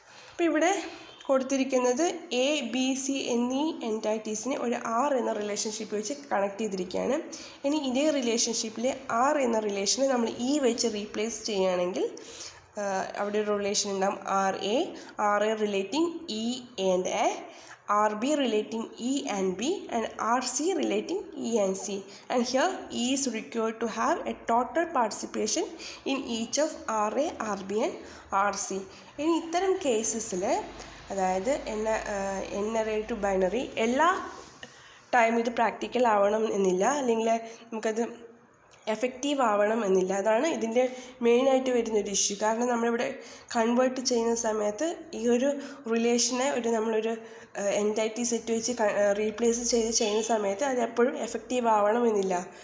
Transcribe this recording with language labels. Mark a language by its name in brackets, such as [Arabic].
[Malayalam] അപ്പോൾ ഇവിടെ കൊടുത്തിരിക്കുന്നത് ABC എന്നീ എൻറ്റൈറ്റീസിനെ ഒരു R എന്ന റിലേഷൻഷിപ്പ് വെച്ച് കണക്ട് ചെയ്തിരിക്കുകയാണ്. ഇനി ഇതേ റിലേഷൻഷിപ്പിലെ R എന്ന റിലേഷനെ നമ്മൾ വെച്ച് റീപ്ലേസ് ചെയ്യുകയാണെങ്കിൽ അവിടെ ഒരു റിലേഷൻ ഉണ്ടാകും. [English] RA relating E and A, RB relating E and B, and RC relating E and C. And here E is required to have a total participation in each of RA, RB and RC. [Malayalam] ഇനി ഇത്തരം കേസസിൽ, അതായത് N-array to binary, എല്ലാ time ഇത് practical ആവണം എന്നില്ല, അല്ലെങ്കിൽ നമുക്കത് effective ആവണം എന്നില്ല. അതാണ് ഇതിൻ്റെ മെയിനായിട്ട് വരുന്നൊരു ഇഷ്യൂ. കാരണം നമ്മളിവിടെ കൺവേർട്ട് ചെയ്യുന്ന സമയത്ത് ഈ ഒരു റിലേഷനെ നമ്മളൊരു എൻറ്റൈറ്റി സെറ്റ് വെച്ച് റീപ്ലേസ് ചെയ്യുന്ന സമയത്ത് അത് എപ്പോഴും എഫക്റ്റീവ് ആവണം എന്നില്ല.